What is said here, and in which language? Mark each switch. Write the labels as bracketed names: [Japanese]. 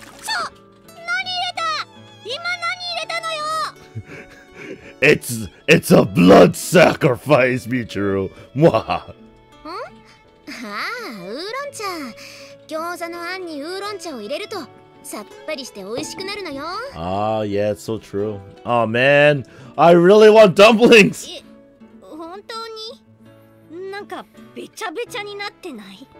[Japanese] 何入れた？今何入れたのよ。 [English] It's a blood sacrifice, Michiru. Mwahaha. [Japanese] ああ、ウーロン茶。餃子のあんにウーロン茶を入れるとさっぱりして美味しくなるのよ。 [English] Ah, yeah, it's so true. Oh man, I really want dumplings. [Japanese] 本当になんかべちゃべちゃになってない？